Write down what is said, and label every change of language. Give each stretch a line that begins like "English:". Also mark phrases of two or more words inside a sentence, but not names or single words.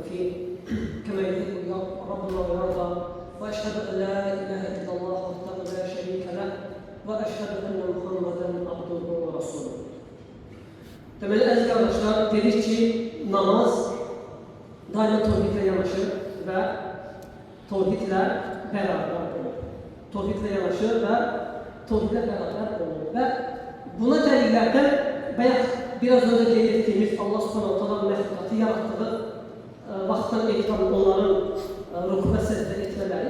Arabic: فيه كما يحب ربنا ويرضى واشهد ان لا اله الا الله وحده لا شريك له واشهد ان محمدا عبده ورسوله.
Azerbaijani: Deməli əziz qardaşlar, dedik ki, namaz daima tevhidlə yanaşır və tevhidlə bərabər olur. Tevhidlə yanaşır və tevhidlə bərabər olur və buna dəlillərdən bayaq
Turkish: biraz önce
Azerbaijani: qeyd etdiyimiz
Arabic: الله سبحانه تعالى
Azerbaijani: məxluqatı yaratdığı vaxtdan etibarən onların ruku və səcdə etmələri.